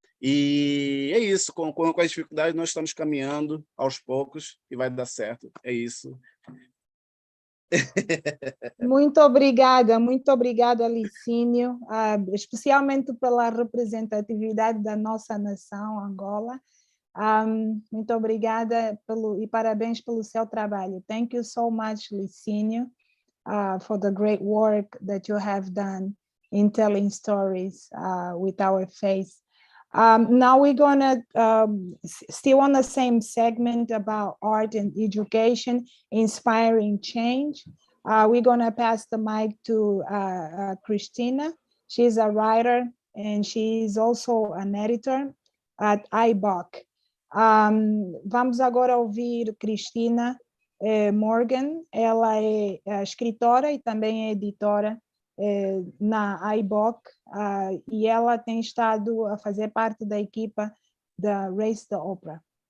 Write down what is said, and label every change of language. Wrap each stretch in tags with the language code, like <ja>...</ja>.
<pt>E é isso, com as dificuldades nós estamos caminhando aos poucos e vai dar certo, é isso. Muito obrigada, Licínio, especialmente pela representatividade da nossa nação, Angola. Muito obrigada e parabéns pelo seu trabalho.</pt> <en>Thank you so much, Licínio, for the great work that you have done in telling stories with our face. Now we're gonna, still on the same segment about art and education, inspiring change. We're gonna pass the mic to Cristina. She's a writer and she's also an editor at IBOC.</en> <pt>Vamos agora ouvir Cristina Morgan. Ela é escritora e também é editora na IBOC, e ela tem estado a fazer parte da equipa da Race the Opera.</pt>